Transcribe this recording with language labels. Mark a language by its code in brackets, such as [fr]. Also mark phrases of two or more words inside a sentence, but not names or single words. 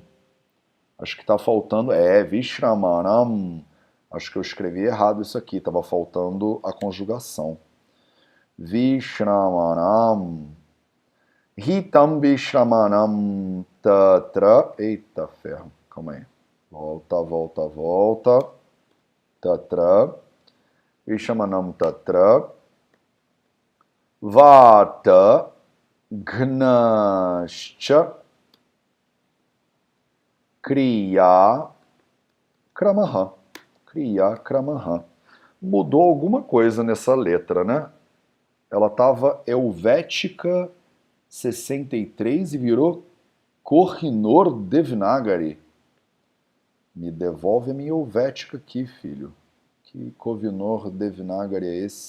[pt] Acho que tá faltando, Vishramanam. Acho que eu escrevi errado isso aqui, tava faltando a conjugação. [sa] Vishramanam. Hitam Vishramanam Tatra. [pt] Eita ferro, calma aí. Volta. [sa] Tatra. Vishramanam Tatra. Vata Gnascha Kriya Kramaha. Kriya Kramaha. [pt] Mudou alguma coisa nessa letra, né? Ela estava Helvética 63 e virou Kohinoor Devanagari. Me devolve a minha Helvética aqui, filho. Que Kohinoor Devanagari é esse?